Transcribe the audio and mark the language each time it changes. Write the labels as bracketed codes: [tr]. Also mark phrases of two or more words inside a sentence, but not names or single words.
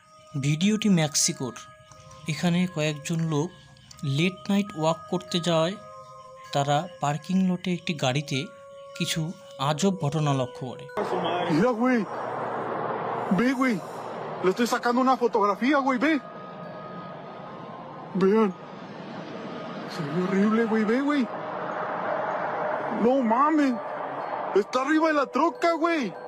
[bn] ভিডিওটি মেক্সিকোর। এখানে কয়েকজন লোক [en] late night walk [bn] করতে যাওয়ায় তারা [en] parking lot [bn] একটি গাড়িতে কিছু আজব ঘটনা লক্ষ্য করে। [es] Mira, güey. Ve, güey. Le estoy sacando una fotografía, güey. Ve. Vean. Se ve horrible, güey. Ve, güey. No mames. Está arriba de la troca, güey.